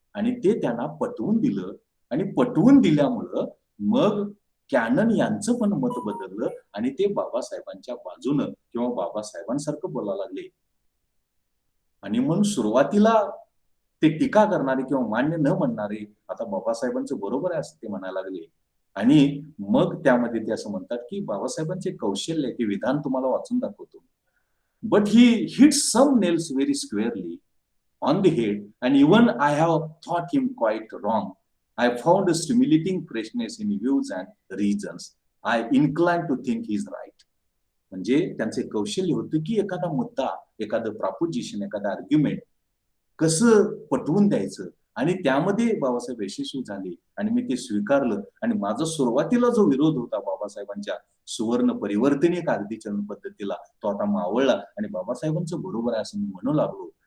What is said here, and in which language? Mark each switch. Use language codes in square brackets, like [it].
[mr] आणि ते त्यांना पटवून दिलं. आणि पटवून दिल्यामुळं मग कॅनन यांचं पण मत बदललं आणि ते बाबासाहेबांच्या बाजूनं किंवा बाबासाहेबांसारखं बोलायला लागले. आणि म्हणून सुरुवातीला ते टीका करणारे किंवा मान्य न म्हणणारे आता बाबासाहेबांचं बरोबर आहे असं ते म्हणायला लागले. आणि मग त्यामध्ये ते असं म्हणतात की बाबासाहेबांचे कौशल्य, ते विधान तुम्हाला वाचून दाखवतो. [en] But he hits some nails very squarely on the head, and even I have thought him quite wrong. I found a stimulating freshness in views and reasons. I incline to think he is right. [mr] म्हणजे त्यांचे कौशल्य होतं की एखादा मुद्दा, एखादं प्रॉपोजिशन, एखादा argument कसं पटवून द्यायचं, आणि त्यामध्ये बाबासाहेब यशस्वी झाले. आणि मी ते स्वीकारलं. आणि माझा सुरुवातीला जो विरोध होता बाबासाहेबांच्या सुवर्ण परिवर्तनीय कागदी चलन पद्धतीला, तो आता मावळला आणि बाबासाहेबांचं बरोबर आहे असं मी म्हणू लागलो.